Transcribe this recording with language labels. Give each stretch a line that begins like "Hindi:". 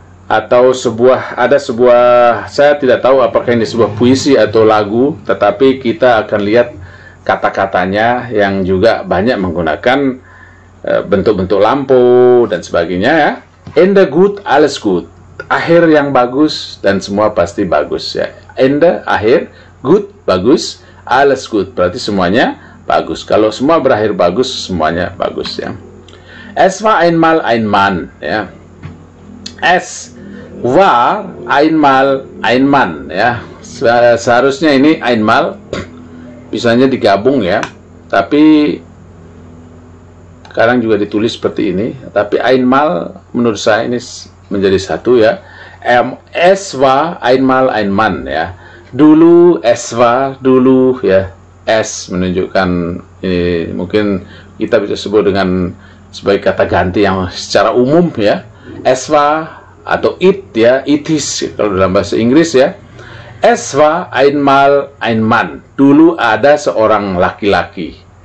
Indonesian: Atau ada sebuah, saya tidak tahu apakah ini sebuah puisi atau lagu, tetapi kita akan lihat kata-katanya yang juga banyak menggunakan bentuk-bentuk lampu dan sebagainya, ya.
German: Ende gut, alles gut.
Indonesian: Akhir yang bagus dan semua pasti bagus, ya. Ende, akhir, gut, bagus,
German: alles gut,
Indonesian: berarti semuanya bagus. Kalau semua berakhir bagus, semuanya bagus, ya.
German: Es war einmal ein Mann, ya. Es war einmal ein Mann, ya.
Indonesian: Seharusnya ini einmal bisanya digabung, ya. Tapi sekarang juga ditulis seperti ini. Tapi einmal menurut saya ini menjadi satu, ya.
German: Es war einmal ein Mann, ya.
Indonesian: Dulu,
German: es war
Indonesian: dulu, ya. Es menunjukkan ini, mungkin kita bisa sebut dengan sebagai kata ganti yang secara umum, ya.
German: Es war
Indonesian: atau it, ya,
English: it is
Indonesian: kalau dalam bahasa Inggris, ya.
German: Es war einmal ein Mann.
Indonesian: Dulu ada seorang laki-laki.